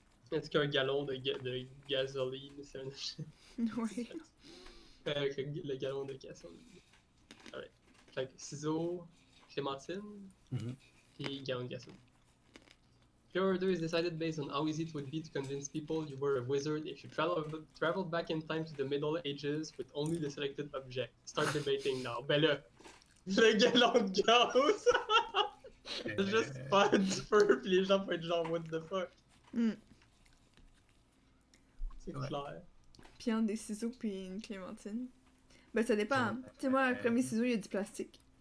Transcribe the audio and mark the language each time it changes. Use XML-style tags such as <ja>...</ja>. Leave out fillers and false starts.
<fr>Est-ce qu'un gallon de gasoline, c'est un objet? Ouais. Le gallon de gasoline. Alright. Fait que ciseaux, clémentine, puis gallon de gasoline.</fr> <en>Your order is decided based on how easy it would be to convince people you were a wizard if you traveled back in time to the Middle Ages with only the selected object. Start debating now.</en> <fr>Ben là, le gallon de gaz! C'est juste pas du feu, pis les gens vont être genre,</fr> <en>what the fuck? Mm.</en> <fr>C'est Ouais. clair. Puis entre des ciseaux puis une clémentine. Ben ça dépend. Tu sais, moi, le premier ciseau, il y a du plastique.</fr>